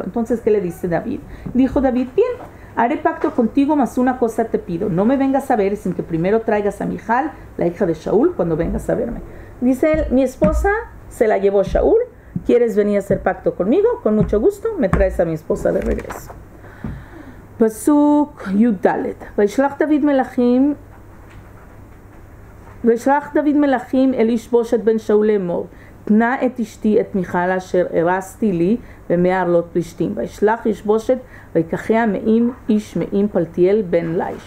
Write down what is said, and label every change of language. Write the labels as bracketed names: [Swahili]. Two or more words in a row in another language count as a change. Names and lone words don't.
[Spanish] Entonces, ¿qué le dice David? Dijo David, bien, haré pacto contigo, mas una cosa te pido, no me vengas a ver sin que primero traigas a Michal, la hija de Shaul, cuando vengas a verme. Dice él, mi esposa se la llevó Shaul, ¿Quieres venir a hacer pacto conmigo? Con mucho gusto, me traes a mi esposa de regreso. [Hebrew] פסוק י״ד. וישלח דוד מלאכים אל איש בשת בן שאול לאמור, תנה את אשתי את מיכל אשר הרסתי לי ב100 פלישתים. וישלח ישבושת ויקחיה מאים איש מאים פלטיאל בן ליש.